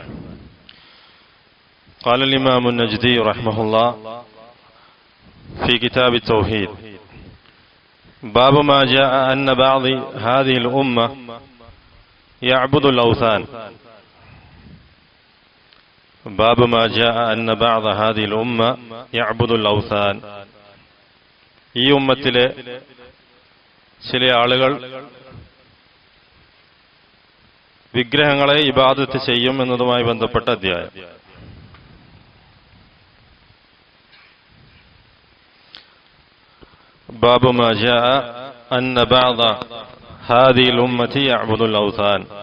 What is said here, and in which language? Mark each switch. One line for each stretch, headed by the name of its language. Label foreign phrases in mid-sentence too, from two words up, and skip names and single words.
Arabic: قال الإمام النجدي رحمه الله في كتاب التوحيد: باب ما جاء أن بعض هذه الأمة يعبد الأوثان. باب ما جاء أن بعض هذه الأمة يعبد الأوثان.
Malayalam: ഈ ഉമ്മത്തിലെ ചില ആളുകൾ വിഗ്രഹങ്ങളെ ഇബാദത്ത് ചെയ്യും എന്നതുമായി ബന്ധപ്പെട്ട അധ്യായം.
Arabic: باب ما جاء أن بعض هذه الأمة يعبد الأوثان.